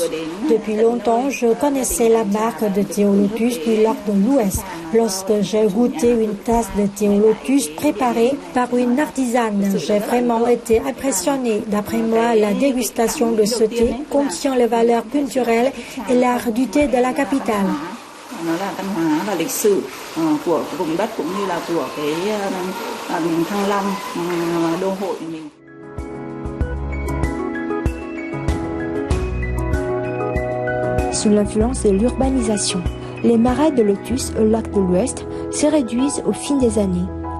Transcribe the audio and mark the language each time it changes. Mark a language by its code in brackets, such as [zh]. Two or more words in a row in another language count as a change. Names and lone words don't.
[fr] Depuis longtemps, je connaissais la marque de thé au lotus du lac de l'Ouest. Lorsque j'ai goûté une tasse de thé au lotus préparée par une artisane, j'ai vraiment été impressionnée. D'après moi, la dégustation de ce thé contient les valeurs culturelles et l'art du thé de la capitale. [vi] Nó là văn hóa và lịch sử của vùng đất cũng như là của cái Thăng Long đô hội mình. [fr] Sous l'influence de l'urbanisation, les marais de lotus au lac de l'Ouest se réduisent au fil des années.